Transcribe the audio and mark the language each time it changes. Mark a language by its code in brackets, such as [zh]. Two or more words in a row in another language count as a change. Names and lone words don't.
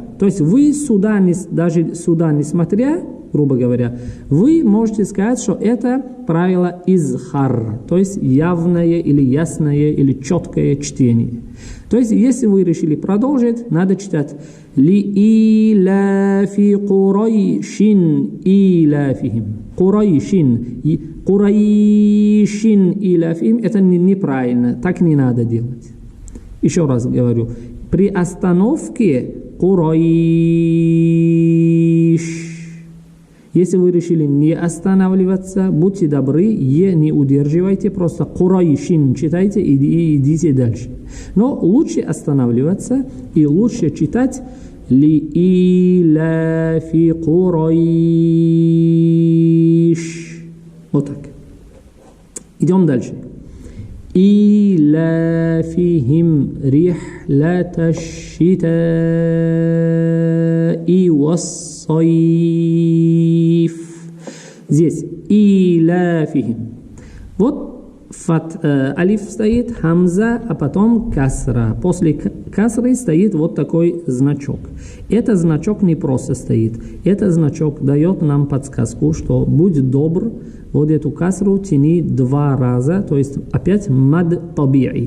[ru] То есть вы сюда, даже сюда не смотря, грубо говоря, вы можете сказать, что это правило изхар, то есть явное или ясное или четкое чтение. То есть, если вы решили продолжить, надо читать [ar] «لإيلاف قريش إيلافهم». قريش إيلافهم – [ru] это неправильно, так не надо делать. Еще раз говорю, при остановке курайш. Если вы решили не останавливаться, будьте добры, не удерживайте, просто курайшин читайте и идите дальше. Но лучше останавливаться и лучше читать [ar] لإيلاف قريش. [ru] Вот так. Идем дальше. [ar] إيلافهم رحلة الشتاء والصيف. [ru] Здесь иляфихим. Вот алиф стоит, хамза, а потом касра. После касры стоит вот такой значок. Этот значок не просто стоит. Этот значок дает нам подсказку, что будь добр, вот эту касру тяни 2 раза, то есть опять [ar] مد طبيعي.